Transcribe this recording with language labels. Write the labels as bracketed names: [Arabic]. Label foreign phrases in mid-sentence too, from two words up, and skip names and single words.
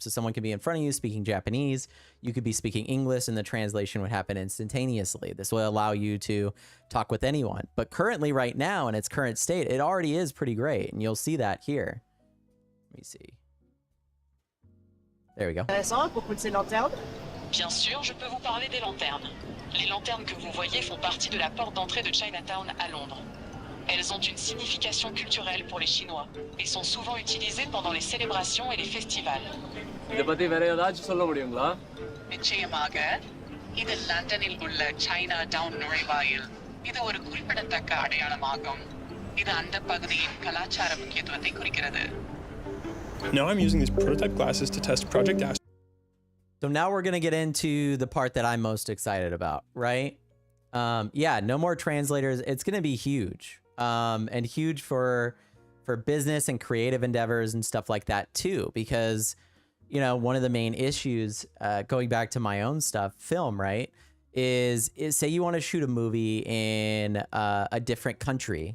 [English] So someone could be in front of you speaking Japanese, you could be speaking English, and the translation would happen instantaneously. This will allow you to talk with anyone. But currently right now in its current state, it already is pretty great. And you'll see that here. Let me see. There we go. [French] Bien sûr, je peux vous parler des lanternes. Les lanternes que vous voyez font partie de la porte d'entrée de Chinatown à Londres. Elles ont une signification culturelle pour les Chinois et sont souvent utilisées pendant les célébrations et les festivals. [Tamil] நிச்சயமாக இது லண்டனில் உள்ள Chinatown நுழைவாயில். இது ஒரு குறிப்பிடத்தக்க அடையாளமாகும். இது அந்த பகுதியின் கலாச்சார முக்கியத்துவத்தை குறிக்கிறது. [English] Now I'm using these prototype glasses to test Project Astra. So now we're going to get into the part that I'm most excited about, right? Yeah, no more translators. It's going to be huge. And huge for business and creative endeavors and stuff like that too, because, you know, one of the main issues, going back to my own stuff, film, right, is say you want to shoot a movie in a different country.